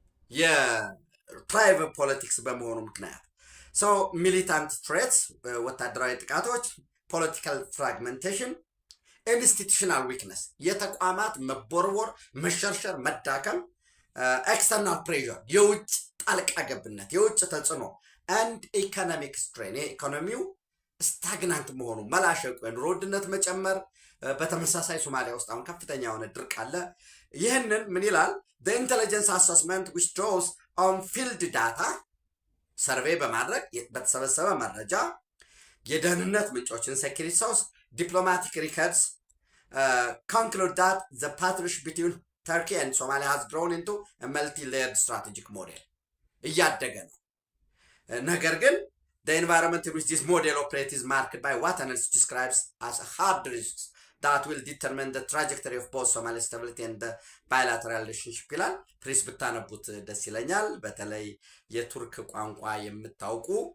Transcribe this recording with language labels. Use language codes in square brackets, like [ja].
[am] የትራይባል ፖለቲክስ በመሆኑ ምክንያት ሰው ሚሊታንት ትሬትስ ወታደራዊ ጥቃቶች፣ ፖለቲካል ፍራግመንቴሽን፣ ኢንስቲቱሽናል ዊክነስ የተቋማት መቦርቦር፣ መሸርሸር፣ መዳከም፣ ኤክስተርናል ፕሬዠር የውጭ ጣልቃ ገብነት የውጭ ተጽዕኖ አንድ ኢኮኖሚክ ስትሬን ኢኮኖሚው ስታግናንት መሆኑ መላሸቁ፣ የኑሮ ውድነት መጨመር። በተመሳሳይ ሶማሊያ ውስጥ አሁን ከፍተኛ የሆነ ድርቅ አለ። ይህንን ምን ይላል? [en] the intelligence assessment which draws on field data [am] ሰርቬይ በማድረግ በተሰበሰበ መረጃ የደህንነት ምንጮችን [en] ሴኩሪቲ ሶርስ ዲፕሎማቲክ ሪከርድስ conclude that the partnership between Turkey and Somalia has grown into a multi-layered strategic model. [am] እያደገ ነው። ነገር ግን [en] the environment in which this model operates is marked by what analysis describes as hard risks that will determine the trajectory of both Somali stability and the bilateral relationship [am] ይላል። ፕሪስ ብታነቡት ደስ ይለኛል። በተለይ የቱርክ ቋንቋ የምታውቁ